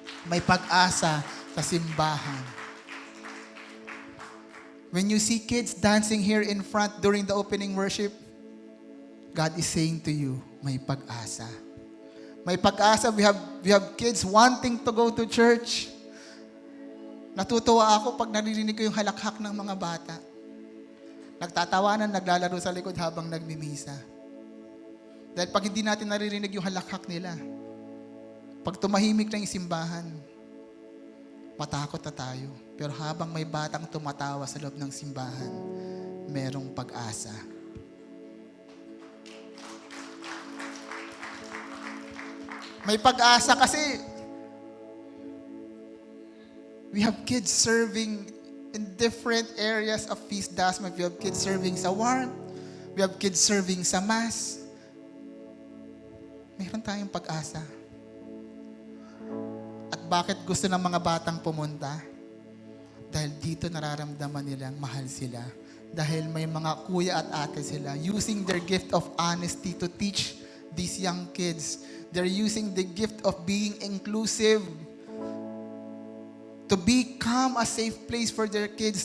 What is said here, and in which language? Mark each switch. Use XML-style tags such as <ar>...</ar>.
<tl>May pag-asa sa simbahan.</tl> <en>When you see kids dancing here in front during the opening worship, God is saying to you,</en> <tl>may pag-asa. May pag-asa.</tl> <en>We have kids wanting to go to church.</en> <tl>Natutuwa ako pag naririnig ko yung halakhak ng mga bata. Nagtatawanan, naglalaro sa likod habang nagmimisa. Dahil pag hindi natin naririnig yung halakhak nila, pag tumahimik na yung simbahan, matakot na tayo. Pero habang may batang tumatawa sa loob ng simbahan, merong pag-asa. May pag-asa kasi</tl> <en>we have kids serving in different areas of Feast Dasma. We have kids serving sa warmth. We have kids serving sa mass.</en> <tl>Meron tayong pag-asa. At bakit gusto ng mga batang pumunta? Dahil dito nararamdaman nilang mahal sila. Dahil may mga kuya at ate sila</tl> <en>using their gift of honesty to teach these young kids. They're using the gift of being inclusive to become a safe place for their kids.</en>